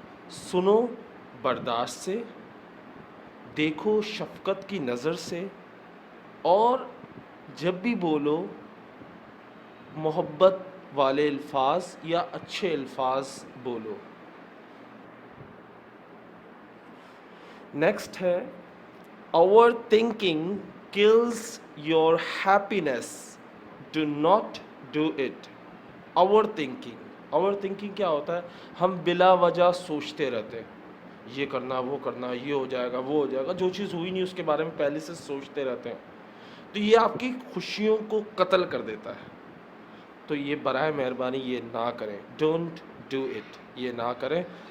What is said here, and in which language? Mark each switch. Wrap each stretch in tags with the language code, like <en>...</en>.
<ur>سنو برداشت سے، دیکھو شفقت کی نظر سے، اور جب بھی بولو محبت والے الفاظ یا اچھے الفاظ بولو. نیکسٹ ہے</ur> <en>Overthinking kills your happiness, do not do it.</en> <ur>Over thinking کیا ہوتا ہے؟ ہم بلا وجہ سوچتے رہتے ہیں، یہ کرنا وہ کرنا، یہ ہو جائے گا وہ ہو جائے گا. جو چیز ہوئی نہیں اس کے بارے میں پہلے سے سوچتے رہتے ہیں، تو یہ آپ کی خوشیوں کو قتل کر دیتا ہے. تو یہ برائے مہربانی یہ نہ کریں.</ur> <en>don't do it,</en> <ur>یہ نہ کریں.</ur>